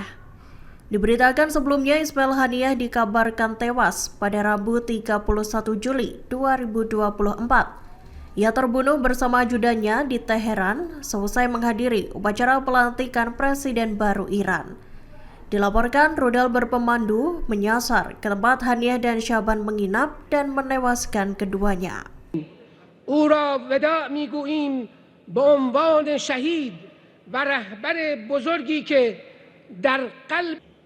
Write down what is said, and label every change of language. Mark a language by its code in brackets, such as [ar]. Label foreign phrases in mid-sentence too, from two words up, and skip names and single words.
[id] Diberitakan sebelumnya Ismail Haniyeh dikabarkan tewas pada Rabu 31 Juli 2024. Ia terbunuh bersama ajudannya di Teheran selesai menghadiri upacara pelantikan Presiden baru Iran. Dilaporkan rudal berpemandu menyasar ke tempat Haniyeh dan Shaban menginap dan menewaskan keduanya. [fa] او را وداع میگوییم به عنوان شهید و رهبر بزرگی که در قلب